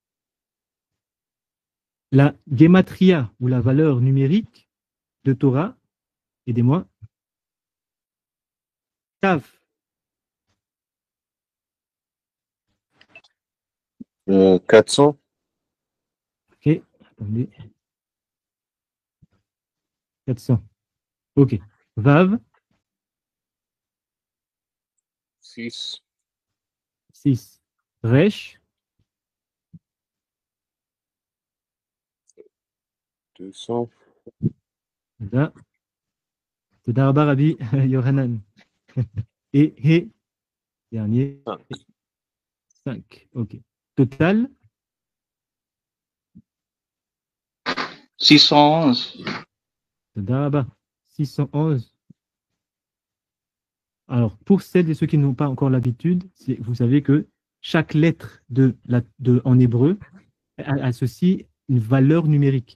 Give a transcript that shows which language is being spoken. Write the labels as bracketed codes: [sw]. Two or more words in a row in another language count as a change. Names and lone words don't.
[fr] La gematria ou la valeur numérique de Torah, aidez-moi. Tav. 400. Ok, attendez. 400. Ok. Vav. 6. 6. Resh. 200. Là. [he] תודה רבה Rabbi Yohanan. [fr] Et He, dernier, 5. Ok. Total, 611. [he] תודה רבה, 611. [fr] Alors, pour celles et ceux qui n'ont pas encore l'habitude, vous savez que chaque lettre en hébreu associe une valeur numérique.